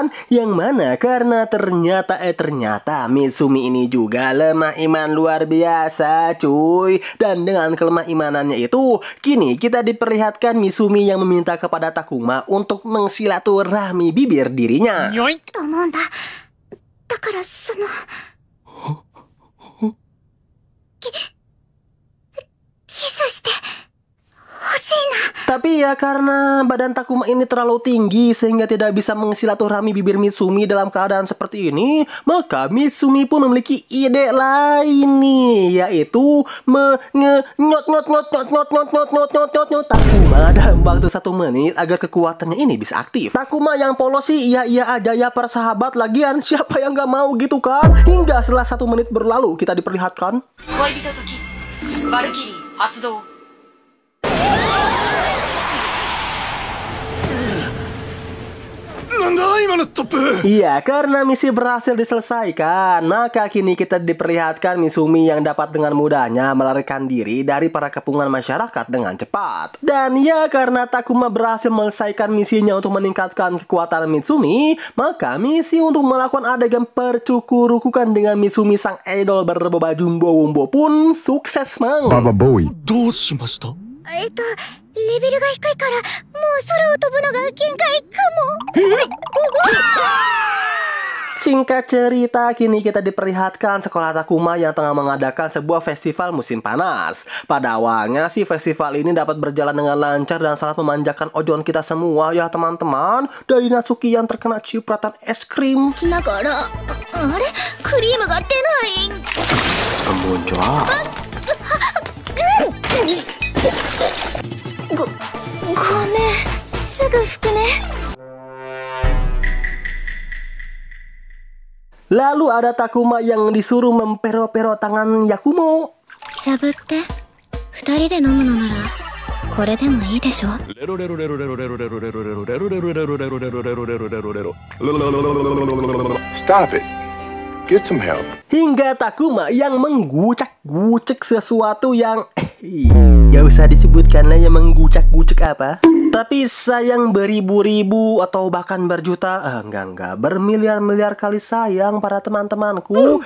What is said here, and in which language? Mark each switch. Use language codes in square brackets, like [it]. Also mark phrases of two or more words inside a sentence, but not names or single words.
[id] Yang mana karena ternyata Mitsumi ini juga lemah iman luar biasa cuy. Dan dengan kelemah imanannya itu, kini kita diperlihatkan Mitsumi yang meminta kepada Takuma untuk mensilaturahmi bibir dirinya. [ja] だからそのキスして欲しいな。 [id] Tapi ya karena badan Takuma ini terlalu tinggi sehingga tidak bisa mensilaturahmi bibir Mitsumi dalam keadaan seperti ini, maka Mitsumi pun memiliki ide lain nih, yaitu nyot Takuma dalam waktu 1 menit agar kekuatannya ini bisa aktif. Takuma yang polos sih iya aja ya persahabat, lagian siapa yang gak mau gitu kan? Hingga setelah 1 menit berlalu kita diperlihatkan [ja] 恋人とキスバルキリー発動 [id] Iya, karena misi berhasil diselesaikan, maka kini kita diperlihatkan Mitsumi yang dapat dengan mudahnya melarikan diri dari para kepungan masyarakat dengan cepat. Dan ya karena Takuma berhasil menyelesaikan misinya untuk meningkatkan kekuatan Mitsumi, maka misi untuk melakukan adegan percukurukukan dengan Mitsumi sang idol berbaju wumbo pun sukses mang. [ja] どうしました？レベルが低いからもう空を飛ぶのが限界かも。 [id] Singkat cerita, kini kita diperlihatkan sekolah Takuma yang tengah mengadakan sebuah festival musim panas. Pada awalnya sih festival ini dapat berjalan dengan lancar dan sangat memanjakan ojon kita semua ya teman-teman. Dari Natsuki yang terkena cipratan es krim. [ja] だからあれクリームが出ない。 [id] Muncul. [ja] ごめんすぐ拭くね。 [id] Lalu ada Takuma yang disuruh mempero-pero tangan Yakumo. [ja] しゃぶって2人で飲むのならこれでもいいでしょ。 [en] Stop it. Get some help. [id] Hingga Takuma yang menggucak-gucek sesuatu yang gak usah disebutkan lah yang menggucak-gucek apa. Tapi sayang beribu-ribu atau bahkan berjuta, enggak, bermiliar-miliar kali sayang para teman-temanku.